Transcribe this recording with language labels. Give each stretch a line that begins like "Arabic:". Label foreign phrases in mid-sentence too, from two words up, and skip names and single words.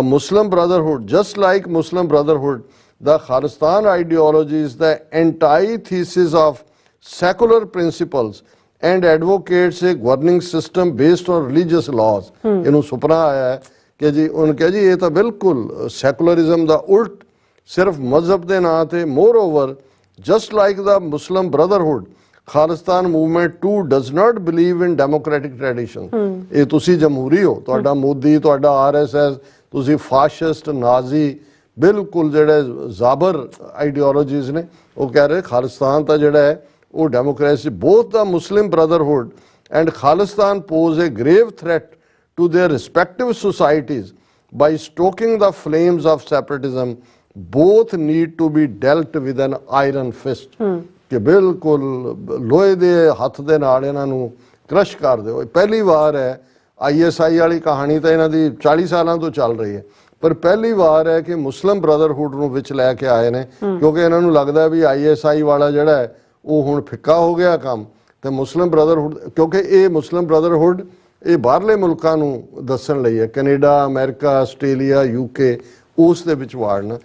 English: Muslim Brotherhood just like Muslim Brotherhood the Khalistan ideology is the antithesis of secular principles and advocates a governing system based on religious laws।
Punjabi: ਇਹਨੂੰ ਸੁਪਨਾ ਆਇਆ ਹੈ ਕਿ ਜੀ ਉਹਨ ਕਿਹਾ ਜੀ ਇਹ ਤਾਂ ਬਿਲਕੁਲ ਸੈਕੂਲਰਿਜ਼ਮ ਦਾ ਉਲਟ, ਸਿਰਫ ਮਜ਼ਹਬ ਦੇ ਨਾਂ ਤੇ।
English: Moreover just like the Muslim Brotherhood Khalistan movement too does not believe in democratic tradition.
Punjabi: ਇਹ ਤੁਸੀਂ ਜਮਹੂਰੀ ਹੋ, ਤੁਹਾਡਾ ਮੋਦੀ, ਤੁਹਾਡਾ RSS, ਤੁਸੀਂ ਫਾਸ਼ਿਸਟ, ਨਾਜ਼ੀ, ਬਿਲਕੁਲ ਜਿਹੜੇ
English: jabar ideologies
Punjabi: ਨੇ, ਉਹ ਕਹਿ ਰਹੇ ਖਾਲਿਸਤਾਨ ਤਾਂ ਜਿਹੜਾ ਹੈ ਉਹ ਡੈਮੋਕ੍ਰੇਸੀ।
English: both the Muslim Brotherhood and Khalistan pose a grave threat to their respective societies by stoking the flames of separatism। both need to be dealt with an iron fist
Punjabi: ਕਿ ਬਿਲਕੁਲ ਲੋਹੇ ਦੇ ਹੱਥ ਦੇ ਨਾਲ ਇਹਨਾਂ ਨੂੰ ਕ੍ਰਸ਼ ਕਰ ਦਿਓ। ਪਹਿਲੀ ਵਾਰ ਹੈ ISI ਵਾਲੀ ਕਹਾਣੀ ਤਾਂ ਇਹਨਾਂ ਦੀ 40 ਸਾਲਾਂ ਤੋਂ ਚੱਲ ਰਹੀ ਹੈ, ਪਰ ਪਹਿਲੀ ਵਾਰ ਹੈ ਕਿ ਮੁਸਲਿਮ ਬ੍ਰਦਰਹੁੱਡ ਨੂੰ ਵਿੱਚ ਲੈ ਕੇ ਆਏ ਨੇ, ਕਿਉਂਕਿ ਇਹਨਾਂ ਨੂੰ ਲੱਗਦਾ ਵੀ ISI ਵਾਲਾ ਜਿਹੜਾ ਹੈ ਉਹ ਹੁਣ ਫਿੱਕਾ ਹੋ ਗਿਆ ਕੰਮ, ਤੇ ਮੁਸਲਿਮ ਬ੍ਰਦਰਹੁੱਡ, ਕਿਉਂਕਿ ਇਹ ਮੁਸਲਿਮ ਬ੍ਰਦਰਹੁੱਡ ਇਹ ਬਾਹਰਲੇ ਮੁਲਕਾਂ ਨੂੰ ਦੱਸਣ ਲਈ ਹੈ, ਕੈਨੇਡਾ, ਅਮਰੀਕਾ, ਆਸਟ੍ਰੇਲੀਆ, UK, ਉਸ ਦੇ ਵਿੱਚ ਵਾੜਨਾ।